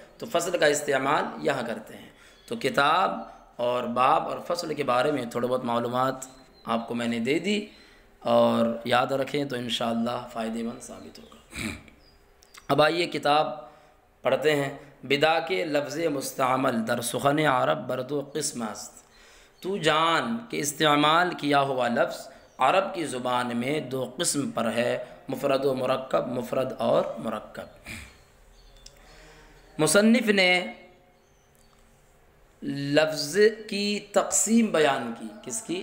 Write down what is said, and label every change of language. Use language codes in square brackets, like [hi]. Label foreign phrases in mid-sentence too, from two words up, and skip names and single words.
[ur] تو فصل کا استعمال یہاں کرتے ہیں۔ تو کتاب اور باب اور فصل کے بارے میں تھوڑا بہت معلومات آپ کو میں نے دے دی، اور یاد رکھیں تو انشاءاللہ فائدہ مند ثابت ہوگا۔ اب آئیے کتاب پڑھتے ہیں۔ [fa] بدا کے لفظ مستعمل در سخن عرب بردو قسم است، [ur] تو جان کہ استعمال کیا ہوا لفظ عرب کی زبان میں دو قسم پر ہے، مفرد و مرکب، مفرد اور مرکب۔ مصنف نے لفظ کی تقسیم بیان کی، کس کی؟